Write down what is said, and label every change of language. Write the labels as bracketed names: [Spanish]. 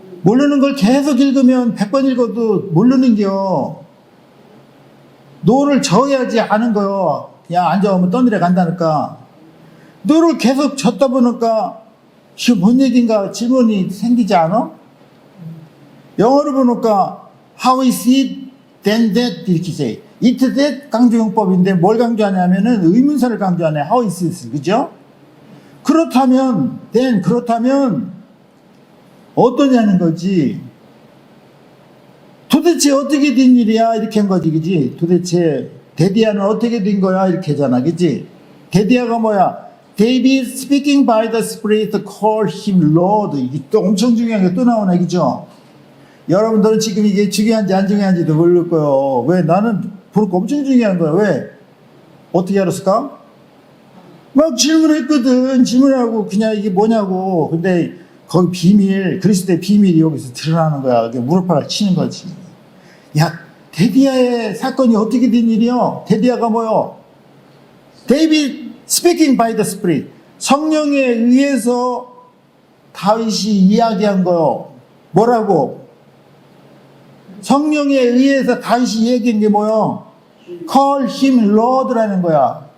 [Korean] 모르는 걸 계속 읽으면 100번 읽어도 모르는겨. 노를 저어야지 아는 거요. 그냥 앉아오면 떠내려 간다니까. 노를 계속 젓다 보니까 이게 뭔 얘기인가 질문이 생기지 않아? 영어로 보니까 [English] how is it, then that [Korean] 이렇게 돼. it that 강조용법인데 뭘 강조하냐면은 의문사를 강조하네. [English] how is it, [Korean] 그죠? 그렇다면 then 그렇다면 어떠냐는 거지. 도대체 어떻게 된 일이야? 이렇게 한 거지, 그지? 도대체 데디아는 어떻게 된 거야? 이렇게 하잖아, 그지? 데디아가 뭐야? [English] David speaking by the Spirit called him Lord. [Korean] 이게 또 엄청 중요한 게 또 나오네, 그죠? 여러분들은 지금 이게 중요한지 안 중요한지도 모를 거예요. 왜? 나는 보니까 엄청 중요한 거야. 왜? 어떻게 알았을까? 막 질문했거든. 질문하고 그냥 이게 뭐냐고. 근데 거기 비밀, 그리스도의 비밀이 여기서 드러나는 거야. 무릎팍을 치는 거지. 야, 데디아의 사건이 어떻게 된 일이요? 데디아가 뭐요? [English] David speaking by the Spirit. [Korean] 성령에 의해서 다윗이 이야기한 거요. 뭐라고? 성령에 의해서 다윗이 얘기한 게 뭐요? [English] Call him Lord라는 [Korean] 거야.